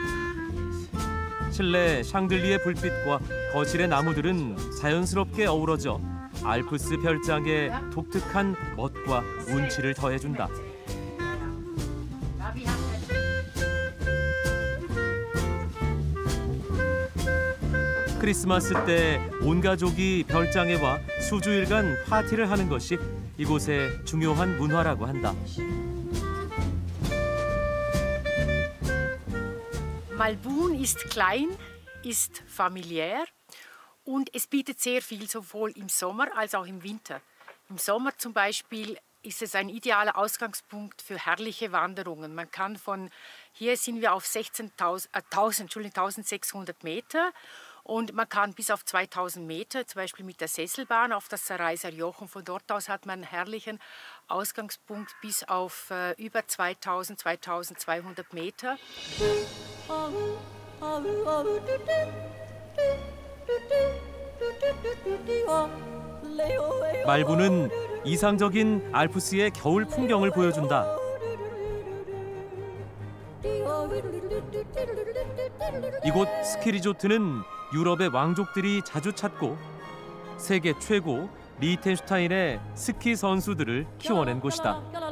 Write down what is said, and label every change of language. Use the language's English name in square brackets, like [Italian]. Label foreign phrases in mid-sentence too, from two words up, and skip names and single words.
[Korean] 실내 샹들리에 불빛과 거실의 나무들은 자연스럽게 어우러져 알프스 별장에 독특한 멋과 운치를 더해준다. 크리스마스 때 온 가족이 별장에 와 수주일간 파티를 하는 것이 이곳의 중요한 문화라고 한다. [German] Malbun ist klein, ist familiär und es bietet sehr viel sowohl im Sommer als auch im Winter. Im Sommer zum Beispiel ist es ein idealer Ausgangspunkt für herrliche Wanderungen. Man kann hier sind wir auf 1600 Meter und man kann bis auf 2000 Meter, zum Beispiel mit der Sesselbahn auf das Saraiser Joch. Und von dort aus hat man einen herrlichen Ausgangspunkt bis auf über 2200 Meter. [Korean] 말부는 이상적인 알프스의 겨울 풍경을 보여준다. 이곳 스키리조트는 유럽의 왕족들이 자주 찾고 세계 최고 리텐슈타인의 스키 선수들을 키워낸 곳이다.